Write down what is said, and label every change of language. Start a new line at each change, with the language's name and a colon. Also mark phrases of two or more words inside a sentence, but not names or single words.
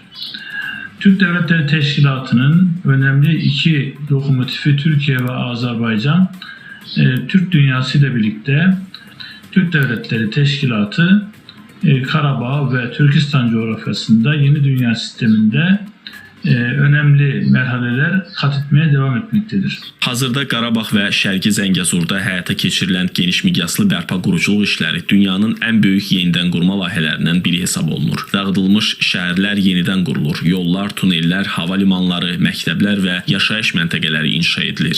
Turkish: Türk Devletleri Teşkilatı'nın önemli iki lokomotifi Türkiye ve Azerbaycan, Türk dünyası ile birlikte Türk Devletleri Teşkilatı Karabağ ve Türkistan coğrafyasında yeni dünya sisteminde önemli mərhələlər kat etmeye devam etmektedir.
Azerbaijani: Hazırda Qarabağ və Şərqi Zəngəzurda həyata keçirilən geniş miqyaslı bərpa quruculuq işləri dünyanın ən böyük yenidən qurma layihələrindən biri hesab olunur. Dağıdılmış şəhərlər yenidən qurulur, yollar, tunellər, hava limanları, məktəblər və yaşayış məntəqələri inşa edilir.